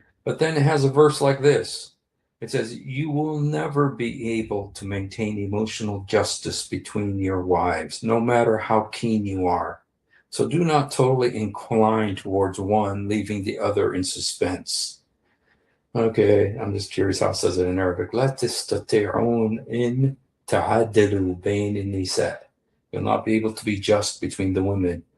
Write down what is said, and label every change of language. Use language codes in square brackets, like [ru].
[en] But then it has a verse like this. It says, "You will never be able to maintain emotional justice between your wives, no matter how keen you are. So do not totally incline towards one, leaving the other in suspense." Okay, I'm just curious how it says it in Arabic. [ar] لا تستطيعون إن تعدلوا بين النساء. [en] You'll not be able to be just between the women.